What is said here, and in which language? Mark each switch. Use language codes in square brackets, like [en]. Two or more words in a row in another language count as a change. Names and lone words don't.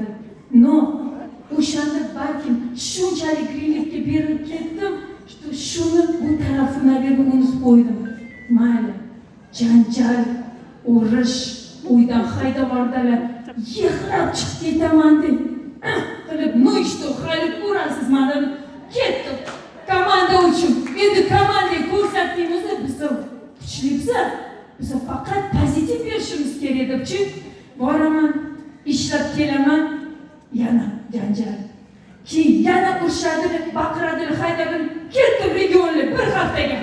[uz] No, o'shanda balkim shunchalik grillifga berilib ketdim, shuni bu tarafini unutib qo'ydim. Mayli, janjal, urush, uydan haydab yubordilar, yig'lab chiqib ketaman deb qilib, [ru] ну и что, [uz] haydab urasiz mani, ketdim. Komanda uchun. Endi komandaga ko'rsatdingiz, biz kuchlimiz. Biz faqat pozitiv berishimiz kerak debchi, boraman, ishlab kelaman, yana janjal. Keyin yana urishadilar, baqiradilar, haydadilar, ketdim regionga bir haftaga.